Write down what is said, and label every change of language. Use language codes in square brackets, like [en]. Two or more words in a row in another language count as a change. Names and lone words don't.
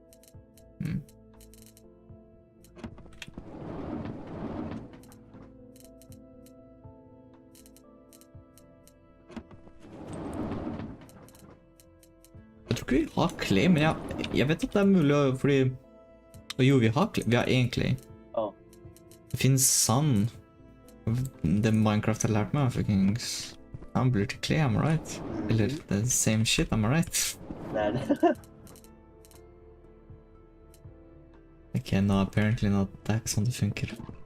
[no] Jeg tror ikke vi har clay, men jeg vet at det er mulig å, fordi... Jo, vi har clay. Vi har en clay. Det finnes sand. Det Minecraft har lært meg, fuckings... Han blir til clay, [en] am I right? Eller the same shit, am I right? [no] Det er det. [en] Ok, no, apparently not. [no] Det er ikke sånn det funker.